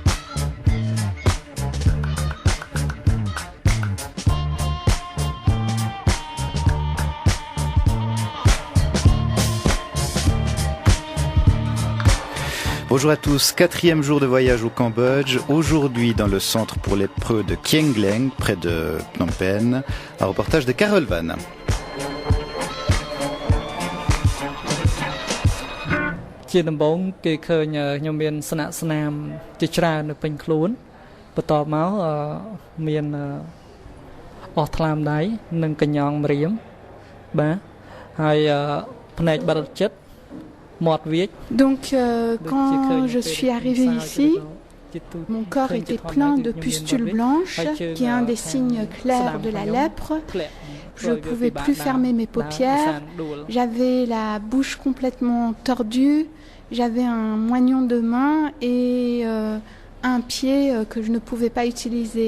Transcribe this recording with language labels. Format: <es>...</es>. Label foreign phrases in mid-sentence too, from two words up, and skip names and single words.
<fr>Bonjour à tous, 4e jour de voyage au Cambodge, aujourd'hui dans le centre pour lépreux de Kieng Leng, près de Phnom Penh, un reportage de Carole Van.</fr> <km>ជាដំបូងគេឃើញខ្ញុំមានស្នាក់ស្នាមជាច្រើននៅពេញខ្លួនបន្ទាប់មកមានអស់ថ្លើមដៃនិងកញ្ញងម្រាមបាទហើយផ្នែកបរិជិត</km> <fr>Donc quand je suis arrivée ici, mon corps était plein de pustules blanches, qui est un des signes clairs de la lèpre. Je ne pouvais plus fermer mes paupières, j'avais la bouche complètement tordue, j'avais un moignon de main et un pied que je ne pouvais pas utiliser.</fr>